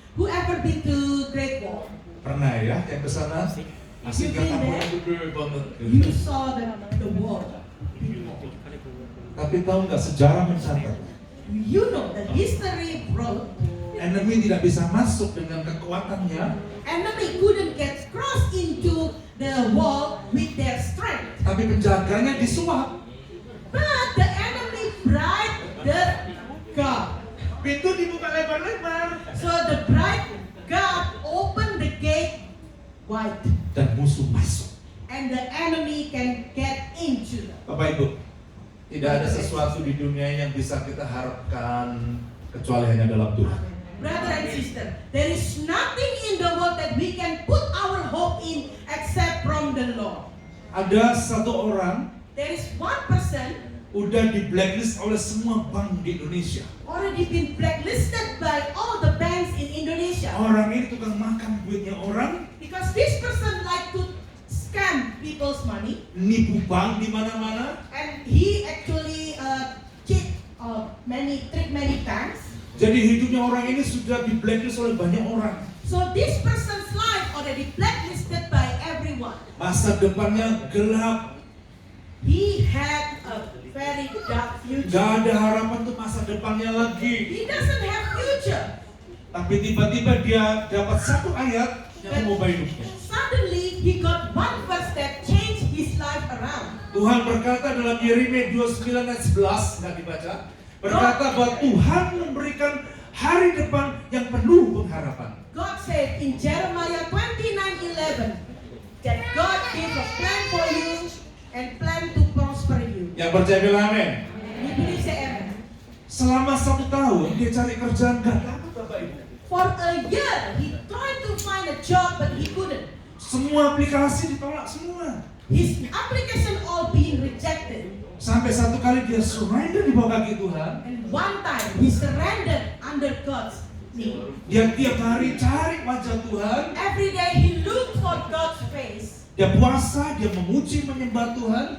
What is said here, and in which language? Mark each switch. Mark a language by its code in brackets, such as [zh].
[en] Whoever been to Great Wall, [id] Pernah ya yang ke sana? Asik kan [en] You've been [id] kamu gede banget. [en] you saw the wall. [id] Tapi tahu nggak sejarah mencatat [en] You know the history wrote [id] enemy tidak bisa masuk dengan kekuatannya, [en] enemy couldn't get crossed into the wall with their strength. [id] tapi penjaganya disuap. [en] But the enemy bribed the God. [id] Pintu dibuka lebar-lebar [en] So the bribed God opened the gate wide, [id] dan musuh masuk. [en] and the enemy can get into them. [id] Bapak Ibu, tidak ada sesuatu di dunia yang bisa kita harapkan kecuali hanya dalam Tuhan. [en] Brother and sister, there is nothing in the world that we can put our hope in except from the Lord. [id] Ada satu orang [en] There is one person [id] udah di blacklist oleh semua bank di Indonesia. [en] already been blacklisted by all the banks in Indonesia [id] Orang ini tukang makan duitnya orang, [en] because this person like to scam people's money, [id] nipu bank di mana-mana. [en] and he actually cheat trick many banks. [id] Jadi hidupnya orang ini sudah di blacklist oleh banyak orang. [en] So this person's life already blacklisted by everyone. [id] Masa depannya gelap, [en] He had a very dark future. [id] gak ada harapan untuk masa depannya lagi. [en] He doesn't have future. [id] Tapi tiba-tiba dia dapat satu ayat yang mengubah hidupnya. [en] Suddenly he got one verse that changed his life around. [id] Tuhan berkata dalam Yeremia 29 ayat 11, nggak dibaca, berkata bahwa Tuhan memberikan hari depan yang penuh pengharapan. [en] God said in Jeremiah 29:11 that God gave a plan for you and plan to prosper you. [id] Yang percaya bilang amin. [en] You believe, say amen. [id] Selama 1 tahun dia cari kerjaan gak dapat Bapak Ibu. [en] For a year, he tried to find a job, but he couldn't. [id] Semua aplikasi ditolak semua. [en] His application all being rejected. [id] Sampai satu kali dia surrender di bawah kaki Tuhan. [en] And one time, he surrendered under God's knee. [id] Dia tiap hari cari wajah Tuhan. [en] Every day, he looked for God's face. [id] Dia puasa, dia memuji, menyembah Tuhan.